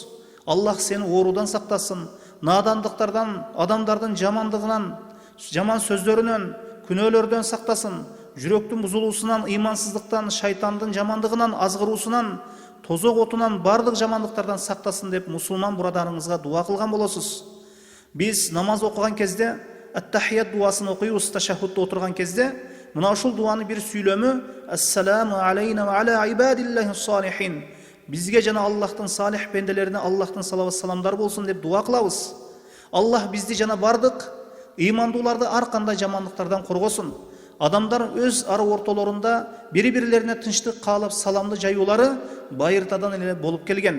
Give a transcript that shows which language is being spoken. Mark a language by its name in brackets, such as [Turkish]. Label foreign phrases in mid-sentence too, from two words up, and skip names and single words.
[Kyrgyz] Аллах сени оорудан сактасын, надандыктардан, адамдардын жамандыгынан, жаман сөздөрүнөн, күнөөлөрдөн сактасын, жүрөктүн бузулуусунан, ыймансыздыктан, шайтандын жамандыгынан, азгыруусунан, тозок отунан, бардык жамандыктардан сактасын деп мусулман бурадарыңызга дуа кылган болосуз. Биз намаз окуган кезде ат-тахият дуасын окуйбуз, ташаххудта отурган кезде мына ушул дуаны бир сүйлөмү [Arabic] "السلام علينا وعلى عباد الله الصالحين" [Kyrgyz] бизге жана Аллахтын салих бенделерине Аллахтын салават саламдар болсун деп дуа кылабыз. Аллах бизди жана бардык ыймандууларды ар кандай жамандыктардан коргосун. Адамдар өз ара ортолорунда бири-бирлерине тынчтык каалап саламды жаюулары байыртадан эле болуп келген.